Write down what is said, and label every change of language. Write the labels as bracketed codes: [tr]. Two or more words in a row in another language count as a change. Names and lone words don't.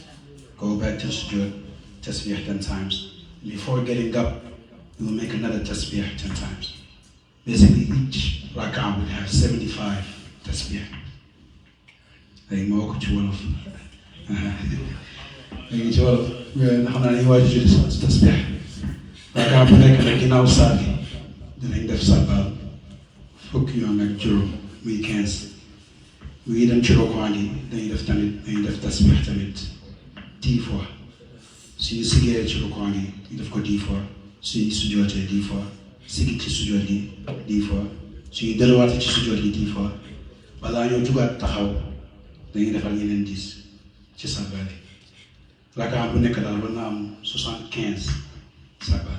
[en] Go back to sujood, tasbih 10 times. Before getting up, you will make another tasbih 10 times. Basically, each rak'ah would have 75 tasbih. Like Mawako Chuwalof. Like Chuwalof. [wo] Naxam naa dañuy waaj a julli sa tasbih. Rak'ah bu nekk nag ginnaaw saar gi dinañ def sabbal fukki yoon ak juróom muy 15. Bu ñuy dem ci rokoo gi dañuy def tasbih tamit 10 fois. Suñu sigee ci rokoo gi ñu def ko 10 fois. Suñu sujootee 10 fois. Sigi ci sujoot gi 10 fois. Suñu delluwaatee ci sujoot gi 10 fois. Balaa ñoo jugaat taxaw dañuy defal ñeneen 10 ci sabbal yi. Rak'ah bu nekk daal war na am 75 sabbal.